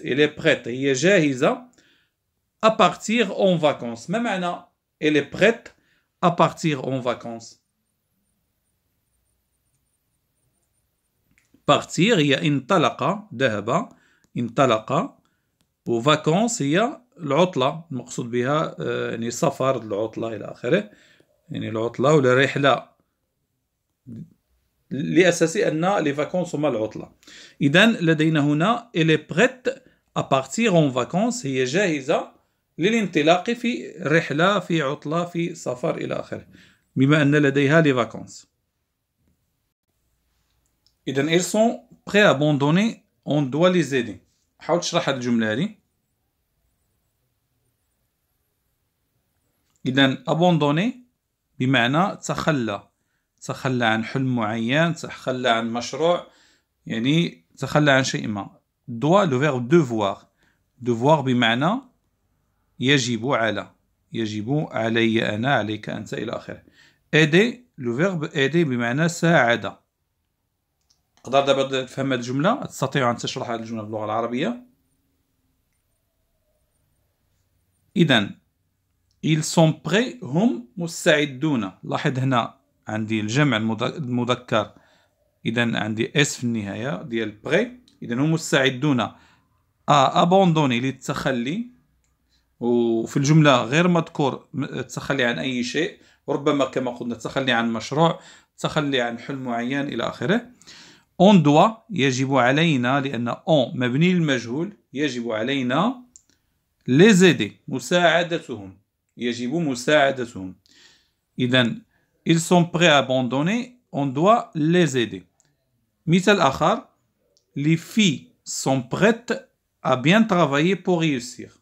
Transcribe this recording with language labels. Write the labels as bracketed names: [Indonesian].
[Arabic] إلي بريت هي جاهزة [French] à partir en vacances. [Arabic] ما معنى [French] elle est prête à partir en vacances؟ [Arabic] partir هي انطلق، ذهب، انطلق، و vacances هي العطلة، المقصود بها يعني سفر، العطلة إلى آخره، يعني العطلة ولا رحلة، لأساس أن لي vacances هما العطلة. إذا لدينا هنا [French] elle est prête à partir en vacances، [Arabic] هي جاهزة للانطلاق في رحلة، في عطلة، في سفر إلى آخره، بما أن لديها لي vacances. [French] إذا ils sont prêts à abandonner، on doit les aider. [Arabic] حاول تشرح هذه الجملة هذه. إذا abandonner بمعنى تخلى عن حلم معين، تخلى عن مشروع، يعني تخلى عن شيء ما. [French] doit le verbe devoir [Arabic] بمعنى يجب على، يجب علي أنا، عليك أنت إلى آخره. [French] aider le verbe aider [Arabic] بمعنى ساعد. تقدر دابا تفهم هذه الجملة؟ تستطيع أن تشرح هذه الجملة باللغة العربية؟ إذا [French] ils sont prêts [Arabic] هم مستعدون. لاحظ هنا عندي الجمع المذكر، إذا عندي اس في النهاية ديال بري. إذا هم مستعدون abandonner للتخلي، وفي الجملة غير مذكور التخلي عن أي شيء، وربما كما قلنا التخلي عن مشروع، التخلي عن حلم معين إلى آخره. [French] on doit [Arabic] يجب علينا، لأن on مبني للمجهول، يجب علينا [French] les aider [Arabic] مساعدتهم، يجب مساعدتهم. [French] إذا ils sont prêts à abandonner، on doit les aider. [Arabic] مثال آخر. [French] les filles sont prêtes à bien travailler pour réussir.